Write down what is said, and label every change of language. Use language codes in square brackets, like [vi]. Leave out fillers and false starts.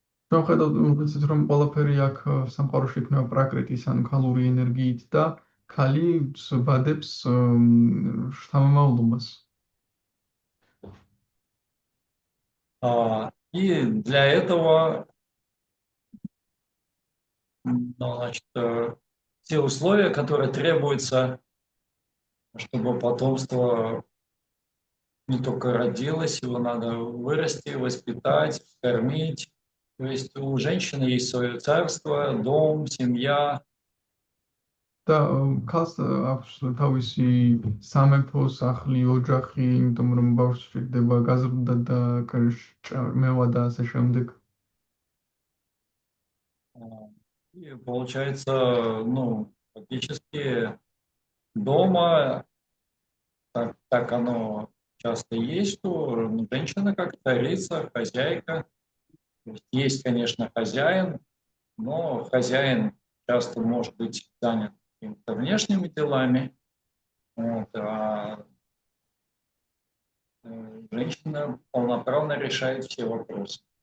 [ka] Ხედავთ, რომ ყველაფერი აქ სამყაროში იქნება პრაკრიტის ან ქალური ენერგიით და ქალი ბადებს შთამომავლობას. [ru] И для этого, значит, те условия, которые требуются, чтобы потомство не только родилось, его надо вырасти, воспитать, кормить. То есть у женщины есть свое царство, дом, семья. [ka] და ქალს აქვს თავისი სამეფო სახლი, ოჯახი, იმიტომ რომ ბავშვი ჭირდება გაზრდა და ჭმევა და ასე შემდეგ. [ru] И получается, ну, фактически дома так оно часто есть, что женщина как царица, хозяйка. То есть, конечно, хозяин, но хозяин часто может быть занят какими-то внешними делами, вот, а женщина полноправно решает все вопросы.